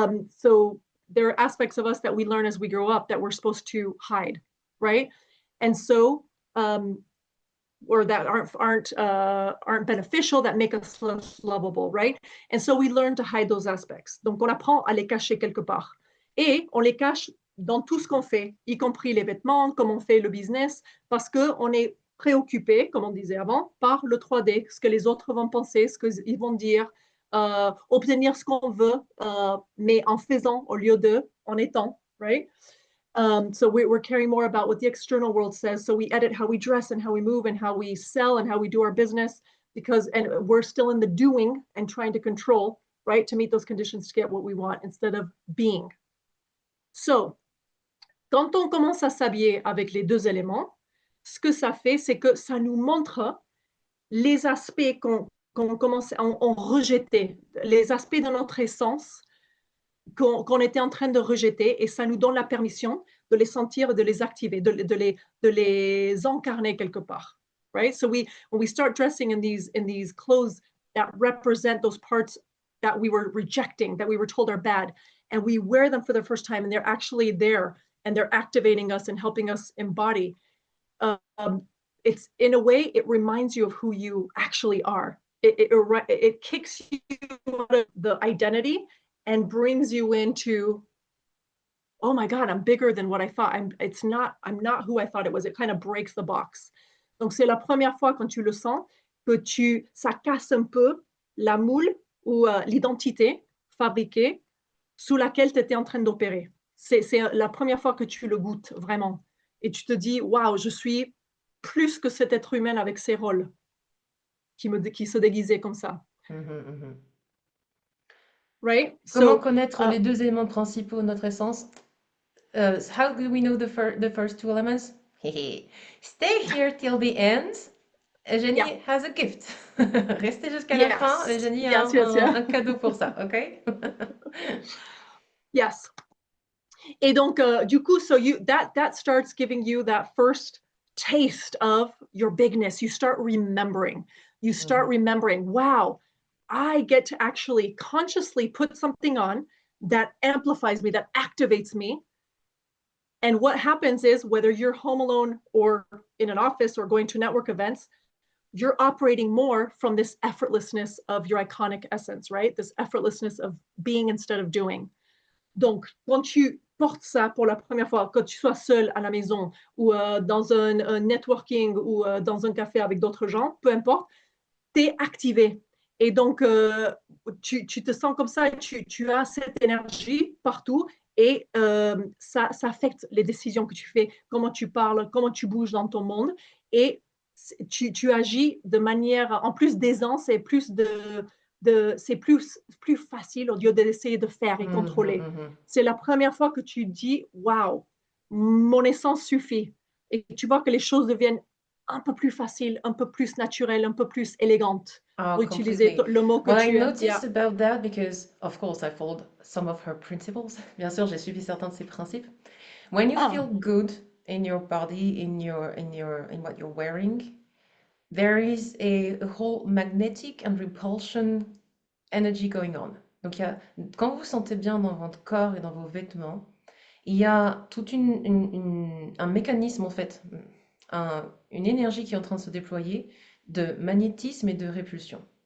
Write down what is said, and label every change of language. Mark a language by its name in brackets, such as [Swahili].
[English] So there are aspects of us that we learn as we grow up that we're supposed to hide, right? And so or that aren't beneficial, that make us less lovable, right? And so we learn to hide those aspects. [French] Donc on apprend à les cacher quelque part. Et on les cache dans tout ce qu'on fait, y compris les vêtements, comme on fait le business, parce qu'on est préoccupé, comme on disait avant, par le 3D, ce que les autres vont penser, ce qu'ils vont dire, obtenir ce qu'on veut, mais en faisant au lieu de en étant, right? [English] So we're caring more about what the external world says. So we edit how we dress and how we move and how we sell and how we do our business and we're still in the doing and trying to control, right, to meet those conditions to get what we want instead of being. [French] So, quand on commence à s'habiller avec les deux éléments, ce que ça fait, c'est que ça nous montre les aspects qu'on commence à rejeter, les aspects de notre essence qu'on était en train de rejeter et ça nous donne la permission de les sentir, de les activer, de les incarner quelque part, right? [English] So when we start dressing in these clothes that represent those parts that we were rejecting, that we were told are bad, and we wear them for the first time and they're actually there and they're activating us and helping us embody, it's in a way, it reminds you of who you actually are. It kicks you out of the identity and brings you into, oh my God, I'm bigger than what I thought. I'm not who I thought it was. It kind of breaks the box. [French] Donc, c'est la première fois quand tu le sens que ça casse un peu la moule ou l'identité fabriquée sous laquelle tu étais en train d'opérer. C'est la première fois que tu le goûtes vraiment. Et tu te dis, waouh, je suis plus que cet être humain avec ses rôles qui se déguisait comme ça. [English] Right? [French] Comment connaître les deux éléments principaux de notre essence? [English] How do we know the first two elements? Stay here till the end. Eugénie has a gift. [French] Restez jusqu'à la fin. Eugénie a un cadeau pour ça, ok? [English] Yes. [French] Et donc, du coup, [English] so that starts giving you that first taste of your bigness. You start remembering. You start remembering, wow, I get to actually consciously put something on that amplifies me, that activates me. And what happens is, whether you're home alone or in an office or going to network events, you're operating more from this effortlessness of your iconic essence, right? This effortlessness of being instead of doing. [French] Donc, quand tu portes ça pour la première fois, quand tu sois seul à la maison ou dans un networking ou dans un café avec d'autres gens, peu importe, tu es activé. Et donc, tu te sens comme ça, tu as cette énergie partout et ça affecte les décisions que tu fais, comment tu parles, comment tu bouges dans ton monde. Et tu agis de manière, en plus d'aisance et plus c'est plus facile au lieu d'essayer de faire et contrôler. C'est la première fois que tu dis, waouh, mon essence suffit. Et tu vois que les choses deviennent un peu plus faciles, un peu plus naturelles, un peu plus élégantes. Oh, Pour utiliser [English] completely. [French] le mot que [English] Well, I [French] tu aimes. [English] noticed about that because, of course, I followed some of her principles. [French] Bien sûr, j'ai suivi certains de ses principes. [English] When you feel Ah, good in your body, in what you're wearing, there is a whole magnetic and repulsion energy going on. [French] Donc, quand vous vous sentez bien dans votre corps et dans vos vêtements, il y a tout un mécanisme, en fait, une énergie qui est en train de se déployer de magnétisme et de répulsion.